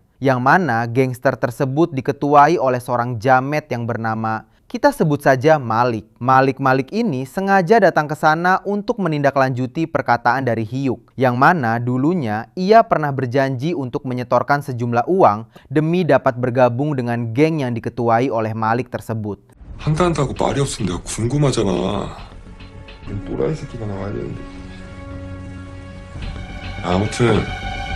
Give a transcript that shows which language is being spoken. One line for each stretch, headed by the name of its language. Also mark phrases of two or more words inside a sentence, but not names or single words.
Indonesian: Yang mana gangster tersebut diketuai oleh seorang jamet yang bernama, kita sebut saja Malik. Malik ini sengaja datang ke sana untuk menindaklanjuti perkataan dari Hyuk. Yang mana dulunya ia pernah berjanji untuk menyetorkan sejumlah uang demi dapat bergabung dengan geng yang diketuai oleh Malik tersebut.
Korean: 한다고 말이 없으면 내가 궁금하잖아. 또라이 새끼가 나와야 되는데. 아무튼